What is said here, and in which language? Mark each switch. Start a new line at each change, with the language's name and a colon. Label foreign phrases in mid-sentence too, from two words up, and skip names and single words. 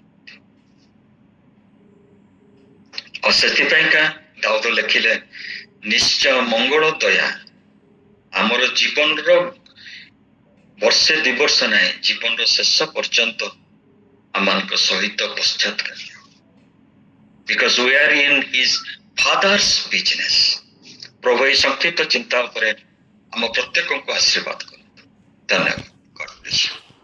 Odia: ଆଉ ସେଥିପାଇଁକା ଦାଉଦ ଲେଖିଲେ ନିଶ୍ଚୟ ମଙ୍ଗଳ ଦୟା ଆମର ଜୀବନର ବର୍ଷେ 2 ବର୍ଷ ନାହିଁ, ଜୀବନର ଶେଷ ପର୍ଯ୍ୟନ୍ତ ଆମମାନଙ୍କ ସହିତ ପଶ୍ଚାତକାରୀ, ବିକଜ
English: we are in his father's business.
Odia: प्रभु ଏହି ସଂକ୍ଷିପ୍ତ ଚିନ୍ତା ଉପରେ ଆମ ପ୍ରତ୍ୟେକଙ୍କୁ ଆଶୀର୍ବାଦ କରନ୍ତୁ। ଧନ୍ୟବାଦ।
English: God bless you.